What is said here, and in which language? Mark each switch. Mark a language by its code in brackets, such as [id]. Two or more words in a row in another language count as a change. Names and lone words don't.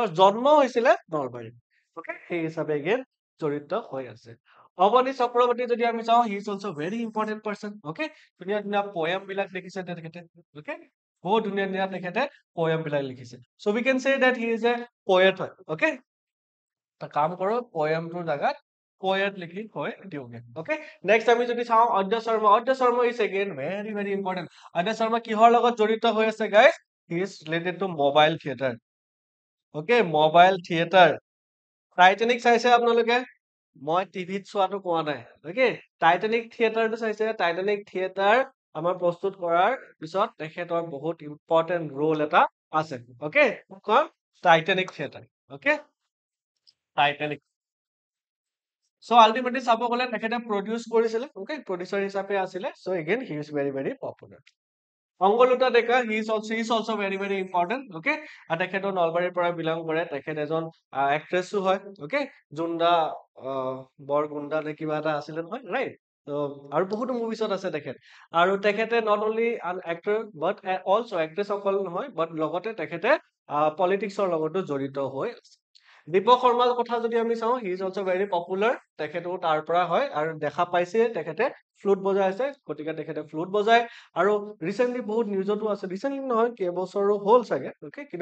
[as] জন্ম হৈছিলে নলবাৰীত অকে সেই হিচাপে এগেইন জড়িত হৈ আছে অৱনী চক্ৰৱৰ্তী যদি আমি চাওঁ [en] he is also very important person [as] অকে ধুনীয়া ধুনীয়া পয়েম বিলাক লিখিছে তেখেতে অকে বহুত ধুনীয়া ধুনীয়া তেখেতে পয়েম বিলাক লিখিছে [en] so we can say that he is a poet [as] হয় অকে এটা কাম কৰো পয়েমটোৰ জাগাত poet লিখি হয় দিওগে [en] okay next [as] আমি যদি চাওঁ অদ্য শৰ্মা [en] is again very very important [as] অদ্য শৰ্মা কিহৰ লগত জড়িত হৈ আছে [en] guys he is related to mobile theater okay mobile theater [as] টাইটানিক চাইছে আপোনালোকে মই টিভিত চোৱাটো কোৱা নাই okay টাইটানিক থিয়েটাৰটো চাইছে টাইটানিক থিয়েটাৰ আমাৰ প্ৰস্তুত কৰাৰ পিছত তেখেতৰ বহুত [en] important role [as] এটা আছে okay কোন টাইটানিক থিয়েটাৰ okay টাইটানিক [en] So ultimately [as] চাব গ'লে তেখেতে produce কৰিছিলে okay producer হিচাপে আছিলে [en] so again he is very very popular [as] অংগলুতা ডেকা [en] he is also very very important okay [as] আৰু তেখেতৰ নলবাৰীৰ পৰা belong কৰে তেখেত এজন actress হয় okay জুন্দা বৰগুন্দা নে কিবা এটা আছিলে নহয় [en] right so [as] আৰু বহুতো মুভিছত আছে তেখেত আৰু তেখেতে [en] not only an actor but also actress [as] অকল নহয় but লগতে তেখেতে পলিটিক্সৰ লগতো জড়িত হৈ আছে দীপক শৰ্মাৰ কথা যদি আমি চাওঁ [en] he is also very popular [as] তেখেতো তাৰ পৰা হয় আৰু দেখা পাইছে তেখেতে ফ্লুট বজাই আছে গতিকে তেখেতে ফ্লুট বজায় আৰু ৰিসেন্টলি বহুত নিউজতো আছে ৰিসেন্টলি নহয় কেইবছৰো হ'ল চাগে ওকে কিন্তু